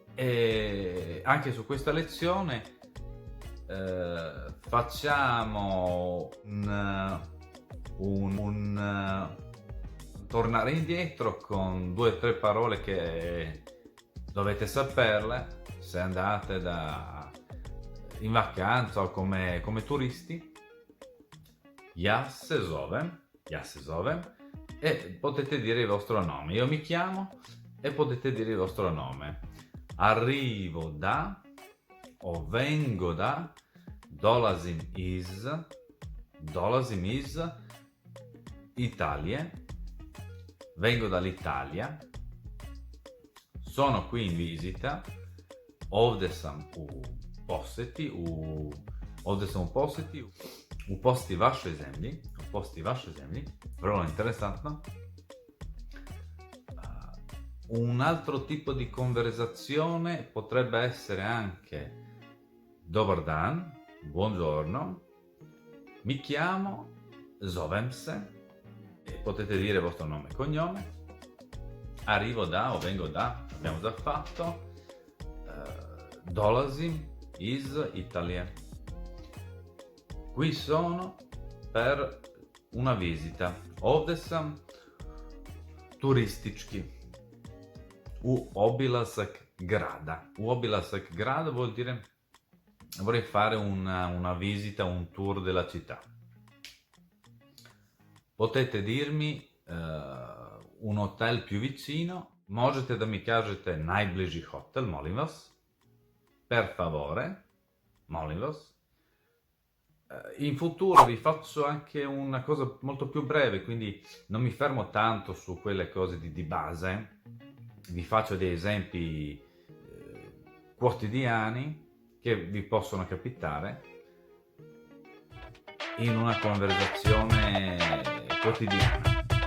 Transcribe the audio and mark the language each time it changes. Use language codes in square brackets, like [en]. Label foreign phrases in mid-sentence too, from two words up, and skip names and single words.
[it] E anche su questa lezione facciamo tornare indietro con 2 o 3 parole che dovete saperle, se andate in vacanza o come turisti, [sr] Jasse Zovem, [it] e potete dire il vostro nome. Io mi chiamo e potete dire il vostro nome. Arrivo da o vengo da, [sr] dolazim iz Italia, [it] vengo dall'Italia, sono qui in visita, [sr] ovdje sam u posjeti, u posjeti vašoj zemlji, vrlo interessantno. [it] Un altro tipo di conversazione potrebbe essere anche [sr] dobar dan, [it] buongiorno, mi chiamo, [sr] zovem se, [it] e potete dire il vostro nome e cognome, arrivo da o vengo da, abbiamo già fatto, [sr] dolazim iz Italia, [it] qui sono per una visita, [sr] ovdje sam turistički, u obilazak grada. U obilazak grada [it] vuol dire vorrei fare una visita, un tour della città. Potete dirmi un hotel più vicino, [sr] možete da mi kažete najbliži hotel, molim vas, [it] per favore, [sr] molim vas. [it] In futuro vi faccio anche una cosa molto più breve, quindi non mi fermo tanto su quelle cose di base, vi faccio dei esempi quotidiani che vi possono capitare in una conversazione quotidiana.